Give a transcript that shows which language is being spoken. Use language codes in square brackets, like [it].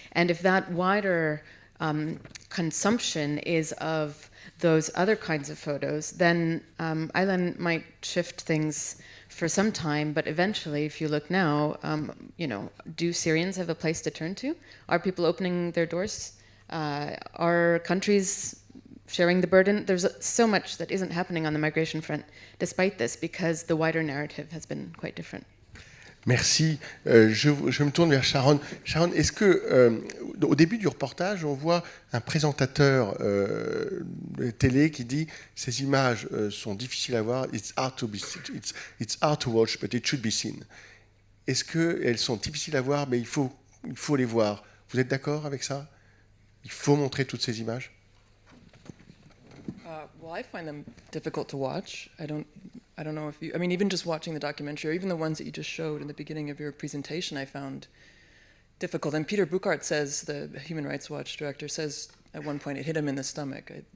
[en] And if that wider consumption is of those other kinds of photos, then Eileen might shift things for some time, but eventually, if you look now, do Syrians have a place to turn to? Are people opening their doors? Are countries sharing the burden? There's so much that isn't happening on the migration front despite this, because the wider narrative has been quite different. [fr] Merci. Je me tourne vers Sharon. Sharon, est-ce que au début du reportage, on voit un présentateur de télé qui dit ces images sont difficiles à voir, [en] it's hard to watch, but it should be seen. [fr] Est-ce qu'elles sont difficiles à voir, mais il faut les voir? Vous êtes d'accord avec ça? Il faut montrer toutes ces images? [en] Well, I find them difficult to watch. I don't know if you, even just watching the documentary, or even the ones that you just showed in the beginning of your presentation, I found difficult. And Peter Bouckaert says, the Human Rights Watch director, says at one point it hit him in the stomach.